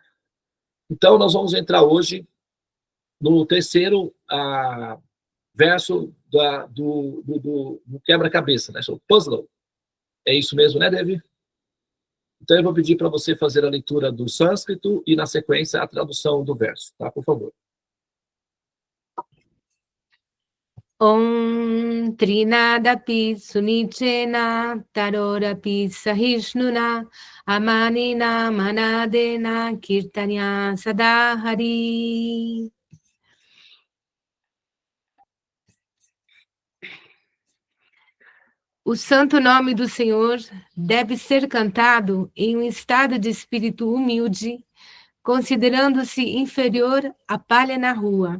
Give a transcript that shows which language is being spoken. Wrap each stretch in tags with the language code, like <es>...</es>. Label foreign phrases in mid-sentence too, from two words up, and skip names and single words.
<pt>Então, nós vamos entrar hoje no terceiro verso do quebra-cabeça, né? O puzzle. É isso mesmo, né, Devi? Então, eu vou pedir para você fazer a leitura do sânscrito e, na sequência, a tradução do verso, tá? Por favor.</pt> <sa>ॐ तृणादपि सुनीचेन तरोरपि सहिष्णुना अमानिना मानदेन कीर्तन्य सदाहरि.</sa> <pt>O santo nome do Senhor deve ser cantado em um estado de espírito humilde, considerando-se inferior à palha na rua.</pt>